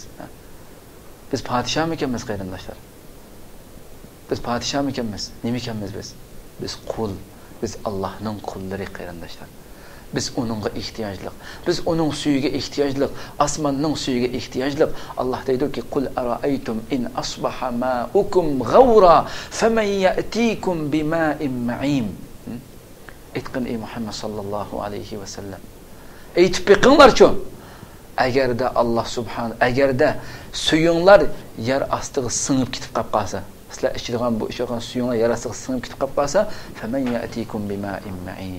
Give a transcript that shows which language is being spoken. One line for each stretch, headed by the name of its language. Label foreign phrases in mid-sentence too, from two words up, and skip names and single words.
Uzbek: Biz podshoh ekanmiz qarindoshlar. Biz podshoh ekanmiz. Nima ekanmiz biz? Biz qul. Biz Allohning qullari qarindoshlar. Biz onunğa ehtiyojliq. Biz onun suyiga ehtiyojliq. Osmonning suyiga ehtiyojliq. Allah deydi-ki:
Arabic: "قل أرأيتم إن أصبح ماؤكم غورا فمن يأتيكم بماء معين."
Uzbek: Aytqin ey Muhammad
Arabic: صلى الله عليه وسلم.
Uzbek: Aytib beqinglar-chu. Agarda Allah subhanahu, agarda suyunglar yer ostiga singib ketib qolsa, sizlar ichadigan bu ishgan suyunglar yer ostiga singib ketib qolsa,
Arabic: فمن يأتيكم بماء معين.